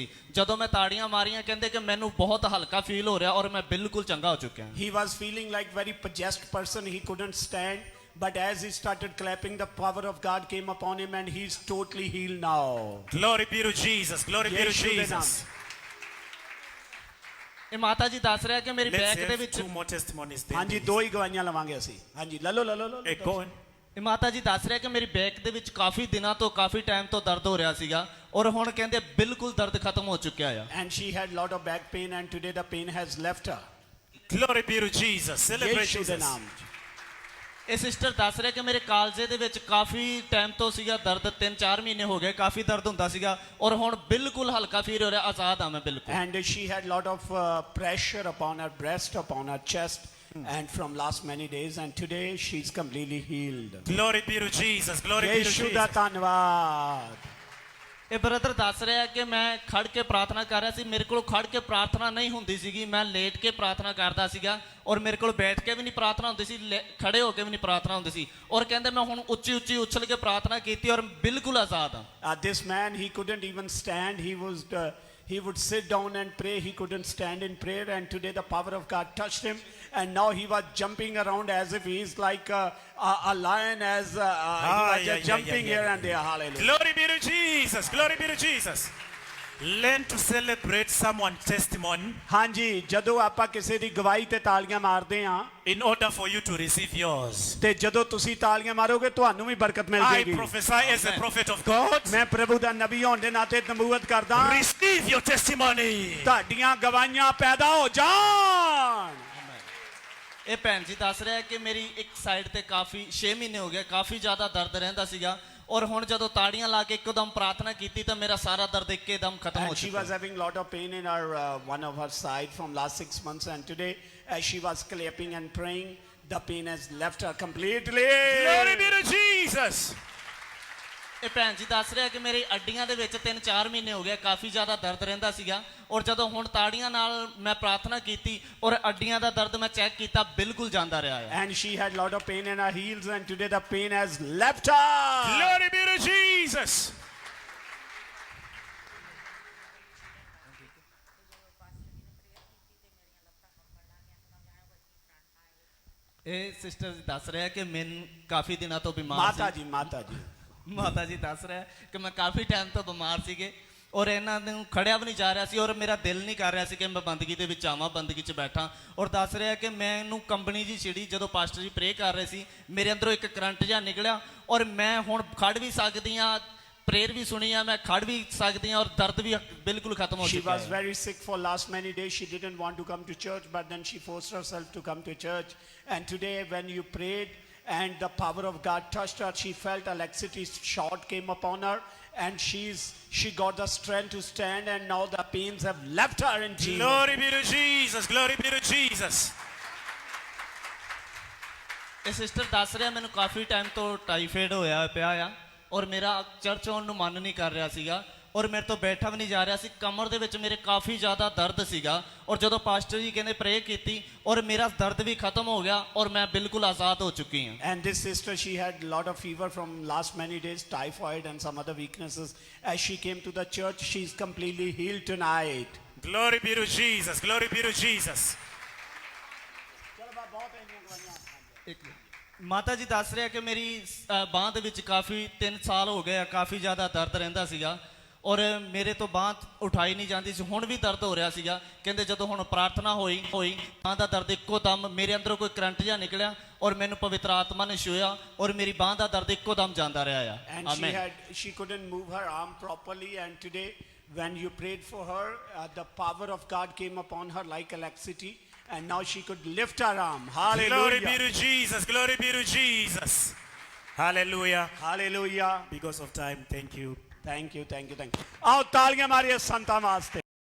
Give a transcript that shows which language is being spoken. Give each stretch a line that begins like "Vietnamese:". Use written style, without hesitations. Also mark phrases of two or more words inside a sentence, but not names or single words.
Punjabi: ਜਦੋਂ ਮੈਂ ਤਾੜੀਆਂ ਮਾਰੀਆਂ, ਕਹਿੰਦੇ ਕਿ ਮੈਨੂੰ ਬਹੁਤ ਹਲਕਾ ਫੀਲ ਹੋ ਰਿਹਾ, ਔਰ ਮੈਂ ਬਿਲਕੁਲ ਚੰਗਾ ਹੋ ਚੁੱਕਿਆ।
English: He was feeling like very possessed person. He couldn't stand. But as he started clapping, the power of God came upon him and he's totally healed now. Glory be to Jesus. Glory be to
Punjabi: ਯੀਸ਼ੂ ਦੇ ਨਾਮ।
English: Jesus.
Punjabi: ਇਹ ਮਾਤਾ ਜੀ ਦੱਸ ਰਿਹਾ ਕਿ ਮੇਰੀ
English: Let's
Punjabi: ਬੈਕ ਦੇ
English: have
Punjabi: ਵਿੱਚ
English: 2 more testimonies. then.
Punjabi: ਹਾਂਜੀ, 2 ਹੀ ਗਵਾਹੀਆਂ ਲਵਾਂਗੇ ਅਸੀਂ। ਹਾਂਜੀ, ਲੈ ਲਓ, ਲੈ ਲਓ, ਲੈ
English: Hey,
Punjabi: ਲਓ।
English: go on.
Punjabi: ਇਹ ਮਾਤਾ ਜੀ ਦੱਸ ਰਿਹਾ ਕਿ ਮੇਰੀ ਬੈਕ ਦੇ ਵਿੱਚ ਕਾਫੀ ਦਿਨਾਂ ਤੋਂ, ਕਾਫੀ ਟਾਈਮ ਤੋਂ ਦਰਦ ਹੋ ਰਿਹਾ ਸੀਗਾ, ਔਰ ਹੁਣ ਕਹਿੰਦੇ ਬਿਲਕੁਲ ਦਰਦ ਖਤਮ ਹੋ ਚੁੱਕਿਆ ਆ।
English: And she had lot of back pain, and today the pain has left her. Glory be to Jesus. Celebrate
Punjabi: ਯੀਸ਼ੂ ਦੇ
English: Jesus.
Punjabi: ਨਾਮ 'ਚ। ਇਹ ਸਿਸਟਰ ਦੱਸ ਰਿਹਾ ਕਿ ਮੇਰੇ ਕਾਲਜੇ ਦੇ ਵਿੱਚ ਕਾਫੀ ਟਾਈਮ ਤੋਂ ਸੀਗਾ ਦਰਦ, 3-4 ਮਹੀਨੇ ਹੋ ਗਏ ਕਾਫੀ ਦਰਦ ਹੁੰਦਾ ਸੀਗਾ, ਔਰ ਹੁਣ ਬਿਲਕੁਲ ਹਲਕਾ ਫੀਲ ਹੋ ਰਿਹਾ, ਆਜ਼ਾਦ ਆ ਮੈਂ ਬਿਲਕੁਲ।
English: And she had lot of pressure upon her breast, upon her chest, and from last many days, and today she's completely healed. Glory be to Jesus. Glory be to
Punjabi: ਯੀਸ਼ੂ ਦਾ
English: Jesus.
Punjabi: ਧੰਨਵਾਦ। ਇਹ ਬ੍ਰਦਰ ਦੱਸ ਰਿਹਾ ਕਿ ਮੈਂ ਖੜ ਕੇ ਪ੍ਰਾਰਥਨਾ ਕਰ ਰਿਹਾ ਸੀ, ਮੇਰੇ ਕੋਲ ਖੜ ਕੇ ਪ੍ਰਾਰਥਨਾ ਨਹੀਂ ਹੁੰਦੀ ਸੀਗੀ, ਮੈਂ ਲੇਟ ਕੇ ਪ੍ਰਾਰਥਨਾ ਕਰਦਾ ਸੀਗਾ ਔਰ ਮੇਰੇ ਕੋਲ ਬੈਠ ਕੇ ਵੀ ਨਹੀਂ ਪ੍ਰਾਰਥਨਾ ਹੁੰਦੀ ਸੀ, ਖੜੇ ਹੋ ਕੇ ਵੀ ਨਹੀਂ ਪ੍ਰਾਰਥਨਾ ਹੁੰਦੀ ਸੀ। ਔਰ ਕਹਿੰਦੇ ਮੈਂ ਹੁਣ ਉੱਚੀ ਉੱਚੀ ਉਛਲ ਕੇ ਪ੍ਰਾਰਥਨਾ ਕੀਤੀ ਔਰ ਬਿਲਕੁਲ ਆਜ਼ਾਦ ਹਾਂ।
English: This man, he couldn't even stand. He would sit down and pray. He couldn't stand in prayer. And today the power of God touched him. And now he was jumping around as if he is like a lion, as he was just jumping here and there. Hallelujah. Glory be to Jesus. Glory be to Jesus. Learn to celebrate someone's testimony
Punjabi: ਹਾਂਜੀ, ਜਦੋਂ ਆਪਾਂ ਕਿਸੇ ਦੀ ਗਵਾਹੀ ਤੇ ਤਾਲੀਆਂ ਮਾਰਦੇ ਹਾਂ
English: in order for you to receive yours.
Punjabi: ਤੇ ਜਦੋਂ ਤੁਸੀਂ ਤਾਲੀਆਂ ਮਾਰੋਗੇ ਤੁਹਾਨੂੰ ਵੀ ਬਰਕਤ ਮਿਲ
English: I
Punjabi: ਜਾਏਗੀ।
English: prophesy as a prophet of God.
Punjabi: ਮੈਂ ਪ੍ਰਭੂ ਦਾ ਨਬੀ ਹੋਣ ਦੇ ਨਾਤੇ ਨਬੂਵਤ ਕਰਦਾ,
English: Receive your testimony.
Punjabi: ਤੁਹਾਡੀਆਂ ਗਵਾਹੀਆਂ ਪੈਦਾ ਹੋ ਜਾਣ। ਇਹ ਭੈਣ ਜੀ ਦੱਸ ਰਿਹਾ ਕਿ ਮੇਰੀ ਇੱਕ ਸਾਈਡ ਤੇ ਕਾਫੀ 6 ਮਹੀਨੇ ਹੋ ਗਏ ਕਾਫੀ ਜ਼ਿਆਦਾ ਦਰਦ ਰਹਿੰਦਾ ਸੀਗਾ ਔਰ ਹੁਣ ਜਦੋਂ ਤਾੜੀਆਂ ਲਾ ਕੇ ਇੱਕਦਮ ਪ੍ਰਾਰਥਨਾ ਕੀਤੀ ਤਾਂ ਮੇਰਾ ਸਾਰਾ ਦਰਦ ਇੱਕਦਮ ਖਤਮ ਹੋ
English: And she
Punjabi: ਚੁੱਕਾ।
English: was having lot of pain in her one of her side from last 6 months, and today as she was clapping and praying, the pain has left her completely. Glory be to Jesus.
Punjabi: ਇਹ ਭੈਣ ਜੀ ਦੱਸ ਰਿਹਾ ਕਿ ਮੇਰੀ ਅੱਡੀਆਂ ਦੇ ਵਿੱਚ 3-4 ਮਹੀਨੇ ਹੋ ਗਏ ਕਾਫੀ ਜ਼ਿਆਦਾ ਦਰਦ ਰਹਿੰਦਾ ਸੀਗਾ ਔਰ ਜਦੋਂ ਹੁਣ ਤਾੜੀਆਂ ਨਾਲ ਮੈਂ ਪ੍ਰਾਰਥਨਾ ਕੀਤੀ ਔਰ ਅੱਡੀਆਂ ਦਾ ਦਰਦ ਮੈਂ ਚੈੱਕ ਕੀਤਾ ਬਿਲਕੁਲ ਜਾਂਦਾ ਰਿਹਾ ਹੈ।
English: And she had lot of pain in her heels, and today the pain has left her. Glory be to Jesus.
Punjabi: ਇਹ ਸਿਸਟਰ ਦੱਸ ਰਿਹਾ ਕਿ ਮੈਂ ਕਾਫੀ ਦਿਨਾਂ ਤੋਂ ਬਿਮਾਰ ਮਾਤਾ ਸੀ। ਜੀ, ਮਾਤਾ ਜੀ। ਮਾਤਾ ਜੀ ਦੱਸ ਰਿਹਾ ਕਿ ਮੈਂ ਕਾਫੀ ਟਾਈਮ ਤੋਂ ਬਿਮਾਰ ਸੀਗੇ ਔਰ ਇਹਨਾਂ ਨੂੰ ਖੜਿਆ ਵੀ ਨਹੀਂ ਜਾ ਰਿਹਾ ਸੀ ਔਰ ਮੇਰਾ ਦਿਲ ਨਹੀਂ ਕਰ ਰਿਹਾ ਸੀ ਕਿ ਮੈਂ ਬੰਦਗੀ ਦੇ ਵਿੱਚ ਆਵਾਂ, ਬੰਦਗੀ 'ਚ ਬੈਠਾਂ। ਔਰ ਦੱਸ ਰਿਹਾ ਕਿ ਮੈਨੂੰ ਕੰਬਣੀ ਜੀ ਛਿੜੀ ਜਦੋਂ ਪਾਸਟਰ ਜੀ ਪ੍ਰੇ ਕਰ ਰਹੇ ਸੀ, ਮੇਰੇ ਅੰਦਰੋਂ ਇੱਕ ਕਰੰਟ ਜਿਹਾ ਨਿਕਲਿਆ ਔਰ ਮੈਂ ਹੁਣ ਖੜ ਵੀ ਸਕਦੀ ਹਾਂ, ਪ੍ਰੇਅਰ ਵੀ ਸੁਣੀ ਆ, ਮੈਂ ਖੜ ਵੀ ਸਕਦੀ ਹਾਂ ਔਰ ਦਰਦ ਵੀ ਬਿਲਕੁਲ ਖਤਮ ਹੋ
English: She
Punjabi: ਚੁੱਕਾ
English: was
Punjabi: ਹੈ।
English: very sick for last many days. She didn't want to come to church, but then she forced herself to come to church. And today when you prayed and the power of God touched her, she felt electricity shot came upon her, and she got the strength to stand, and now the pains have left her in Jesus. Glory be to Jesus. Glory be to Jesus.
Punjabi: ਇਹ ਸਿਸਟਰ ਦੱਸ ਰਿਹਾ ਮੈਨੂੰ ਕਾਫੀ ਟਾਈਮ ਤੋਂ ਟਾਈਫਾਇਡ ਹੋਇਆ ਪਿਆ ਆ ਔਰ ਮੇਰਾ ਚਰਚ ਆਉਣ ਨੂੰ ਮਨ ਨਹੀਂ ਕਰ ਰਿਹਾ ਸੀਗਾ ਔਰ ਮੇਰੇ ਤੋਂ ਬੈਠਾ ਵੀ ਨਹੀਂ ਜਾ ਰਿਹਾ ਸੀ, ਕਮਰ ਦੇ ਵਿੱਚ ਮੇਰੇ ਕਾਫੀ ਜ਼ਿਆਦਾ ਦਰਦ ਸੀਗਾ ਔਰ ਜਦੋਂ ਪਾਸਟਰ ਜੀ ਕਹਿੰਦੇ ਪ੍ਰੇ ਕੀਤੀ ਔਰ ਮੇਰਾ ਦਰਦ ਵੀ ਖਤਮ ਹੋ ਗਿਆ ਔਰ ਮੈਂ ਬਿਲਕੁਲ ਆਜ਼ਾਦ ਹੋ ਚੁੱਕੀ ਹਾਂ।
English: And this sister, she had a lot of fever from last many days, typhoid and some other weaknesses. As she came to the church, she's completely healed tonight. Glory be to Jesus. Glory be to Jesus.
Punjabi: ਮਾਤਾ ਜੀ ਦੱਸ ਰਿਹਾ ਕਿ ਮੇਰੀ ਬਾਂਹ ਦੇ ਵਿੱਚ ਕਾਫੀ 3 ਸਾਲ ਹੋ ਗਏ ਆ, ਕਾਫੀ ਜ਼ਿਆਦਾ ਦਰਦ ਰਹਿੰਦਾ ਸੀਗਾ ਔਰ ਮੇਰੇ ਤੋਂ ਬਾਂਹ ਉਠਾਈ ਨਹੀਂ ਜਾਂਦੀ ਸੀ, ਹੁਣ ਵੀ ਦਰਦ ਹੋ ਰਿਹਾ ਸੀਗਾ। ਕਹਿੰਦੇ ਜਦੋਂ ਹੁਣ ਪ੍ਰਾਰਥਨਾ ਹੋਈ ਬਾਂਹ ਦਾ ਦਰਦ ਇੱਕੋ ਦਮ ਮੇਰੇ ਅੰਦਰੋਂ ਕੋਈ ਕਰੰਟ ਜਿਹਾ ਨਿਕਲਿਆ ਔਰ ਮੈਨੂੰ ਪਵਿੱਤਰ ਆਤਮਾ ਨੇ ਛੂਹਿਆ ਔਰ ਮੇਰੀ ਬਾਂਹ ਦਾ ਦਰਦ ਇੱਕੋ ਦਮ ਜਾਂਦਾ ਰਿਹਾ ਆ।
English: And she couldn't move her arm properly, and today when you prayed for her, the power of God came upon her like electricity, and now she could lift her arm. Hallelujah. Glory be to Jesus. Glory be to Jesus. Hallelujah. Hallelujah. Because of time, thank you. Thank you, thank you, thank you.
Punjabi: ਆਓ ਤਾਲੀਆਂ ਮਾਰੀਏ ਸੰਤਾਂ ਵਾਸਤੇ।